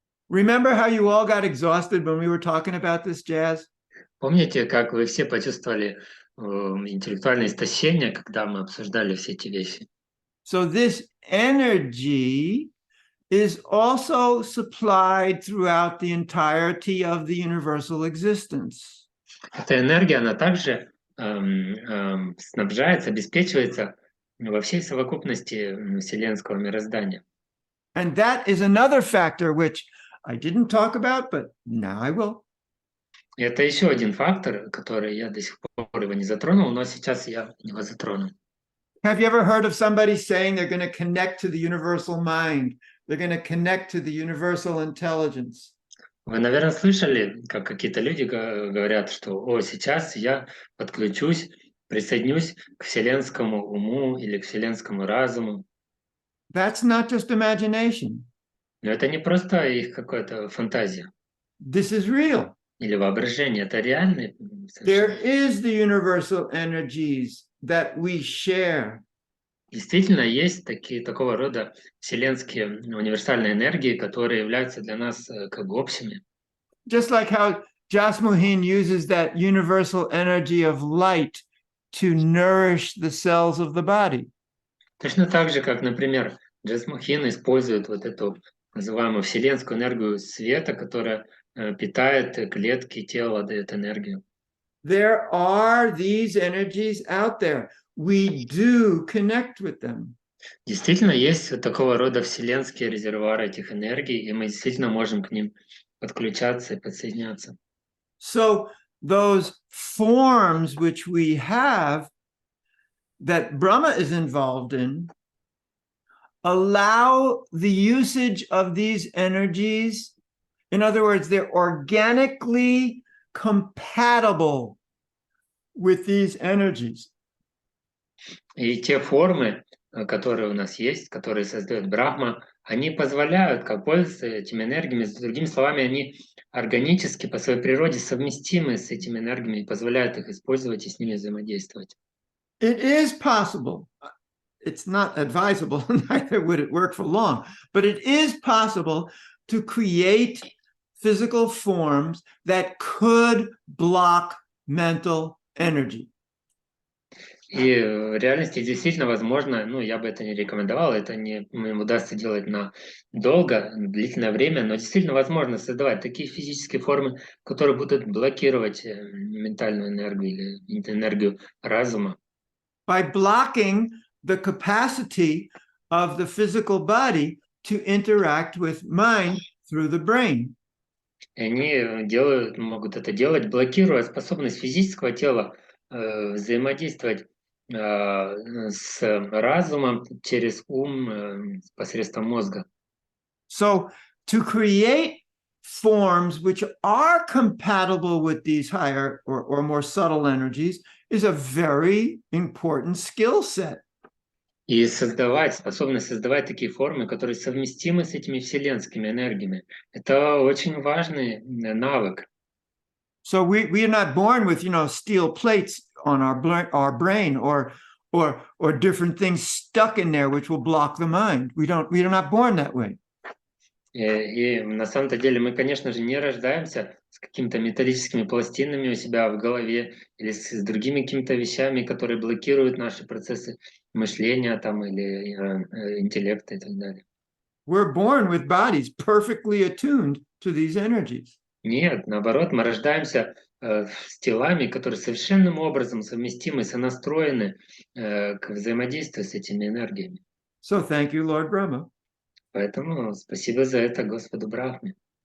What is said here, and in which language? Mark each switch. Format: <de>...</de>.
<en>remember how you all got exhausted when we were talking about this, Jazz?</en> <ru>помните, как вы все почувствовали интеллектуальное истощение, когда мы обсуждали все эти вещи?</ru> <en>So this energy is also supplied throughout the entirety of the universal existence.</en> <ru>Эта энергия, она также снабжается, обеспечивается во всей совокупности вселенского мироздания.</ru> <en>And that is another factor which I didn't talk about, but now I will.</en> <ru>И это еще один фактор, который я до сих пор его не затронул, но сейчас я его затрону.</ru> <en>Have you ever heard of somebody saying they're going to connect to the universal mind? They're going to connect to the universal intelligence.</en> <ru>Вы, наверное, слышали, как какие-то люди говорят, что сейчас я подключусь, присоединюсь к вселенскому уму или к вселенскому разуму.</ru> <en>That's not just imagination.</en> <ru>Но это не просто их какая-то фантазия</ru> <en>This is real.</en> <ru>или воображение, это реальный</ru> <en>There</en> <ru>совершенно.</ru> <en>is the universal energies that we share.</en> <ru>Действительно, есть такого рода вселенские универсальные энергии, которые являются для нас как бы общими.</ru> <en>Just like how Jasmuhin uses that universal energy of light to nourish the cells of the body.</en> <ru>Точно так же, как, например, Джасмухин использует вот эту называемую вселенскую энергию света, которая питает клетки тела, дает энергию.</ru> <en>There are these energies out there. We do connect with them.</en> <ru>Действительно, есть вот такого рода вселенские резервуары этих энергий, и мы действительно можем к ним подключаться и подсоединяться.</ru> <en>So those forms which we have that Brahma is involved in allow the usage of these energies. In other words, they're organically compatible with these energies.</en> <ru>И те формы, которые у нас есть, которые создает Брахма, они позволяют как пользоваться этими энергиями. Другими словами, они органически по своей природе совместимы с этими энергиями и позволяют их использовать и с ними взаимодействовать.</ru> <en>It is possible. It's not advisable, neither would it work for long, but it is possible to create physical forms that could block mental energy.</en> <ru>И в реальности действительно возможно, я бы это не рекомендовал, это не удастся делать на долго, длительное время, но действительно возможно создавать такие физические формы, которые будут блокировать ментальную энергию или энергию разума.</ru> <en>By blocking the capacity of the physical body to interact with mind through the brain.</en> <ru>И они могут это делать, блокируя способность физического тела взаимодействовать с разумом через ум посредством мозга.</ru> <en>So to create forms which are compatible with these higher or more subtle energies is a very important skill set.</en> <ru>И способность создавать такие формы, которые совместимы с этими вселенскими энергиями, это очень важный навык.</ru> <en>So we are not born with, steel plates on our brain or different things stuck in there which will block the mind. We are not born that way.</en> <ru>И на самом-то деле мы, конечно же, не рождаемся с с какими-то металлическими пластинами у себя в голове или с другими какими-то вещами, которые блокируют наши процессы мышления там, или интеллекта и так далее.</ru> <en>We're born with bodies perfectly attuned to these energies.</en> <ru>Нет, наоборот, мы рождаемся с телами, которые совершенным образом совместимы, сонастроены к взаимодействию с этими энергиями.</ru> <en>So thank you, Lord Brahma.</en> <ru>Поэтому спасибо за это Господу Брахме.</ru>